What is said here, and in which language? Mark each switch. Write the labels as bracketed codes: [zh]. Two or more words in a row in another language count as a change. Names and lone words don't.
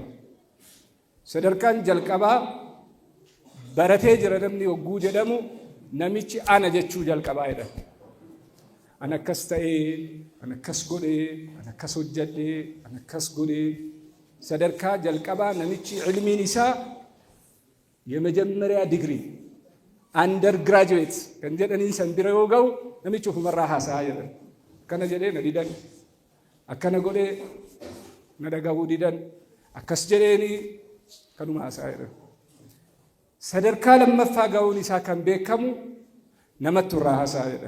[om] Sadarkaan jalqabaa baratee jira namni hogguu jedhamu namichi ana jechuu jalqabaa jedha. Ana akkas ta'ee, ana akkas godhee, ana akkas hojjedhee, ana akkas godhee. Sadarkaa jalqabaa namichi ilmiin isaa [am] የመጀመሪያ ዲግሪ [en] under graduate [om] kan jedhaniin san bira yoo ga'u namichi ofumarraa haasa'a jedhan. Akkana jedhee na didan, akkana godhee na dhagahuu didan, akkas jedheeni kanuma haasa'a jedhan. Sadarkaa lammaffaa ga'uun isaa kan beekamu namatti irraa haasa'a jedhan.